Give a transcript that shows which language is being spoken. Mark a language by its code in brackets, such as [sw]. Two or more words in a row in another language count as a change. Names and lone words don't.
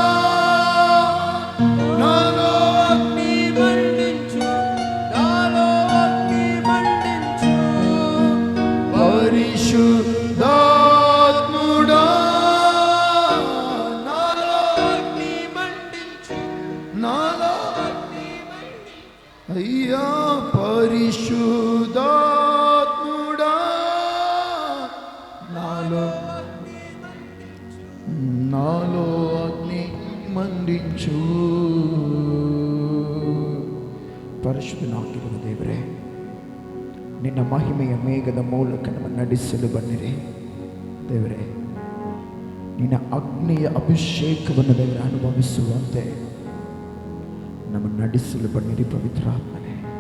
[te] నాలో అగ్ని మండించు నాలో అగ్ని మండించు పరిశుద్ధాత్ముడా నాలో అగ్ని మండించు నాలో అగ్ని అయ్యా పరిశుద్ధాత్ముడా నాలో నాలో అగ్ని మండించు [kn] ಪರಿಶುದ್ಧನಾಗಿರುವ ದೇವರೇ, ನಿನ್ನ ಮಹಿಮೆಯ ಮೇಘದ ಮೂಲಕ ನಮ್ಮ ನಡೆಸಲು ಬನ್ನಿರಿ ದೇವರೇ. ನಿನ್ನ ಅಗ್ನಿಯ ಅಭಿಷೇಕವನ್ನು ದೇವರ ಅನುಭವಿಸುವಂತೆ ನಮ್ಮ ನಡೆಸಲು ಬನ್ನಿರಿ ಪವಿತ್ರಾತ್ಮನೇ.